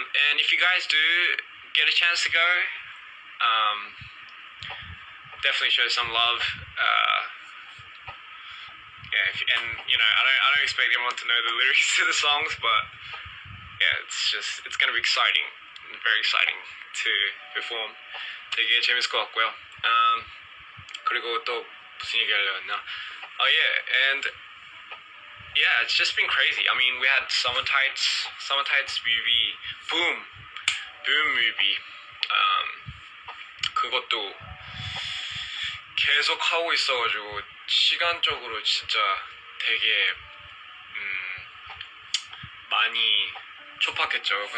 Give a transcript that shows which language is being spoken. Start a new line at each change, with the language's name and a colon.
English: And if you guys do get a chance to go, definitely show some love. Yeah, and you know, I don't expect everyone to know the lyrics to the songs, but yeah, it's gonna be exciting, very exciting to perform.
Korean: 되게 재밌을 것 같고요. 그리고 또 무슨 얘기 하려고 했나?
English: Oh yeah, and yeah, it's just been crazy. I mean, we had Summer Tights movie, boom movie.
Korean: 그것도 계속 하고 있어가지고 시간적으로 진짜 되게 많이 촉박했죠.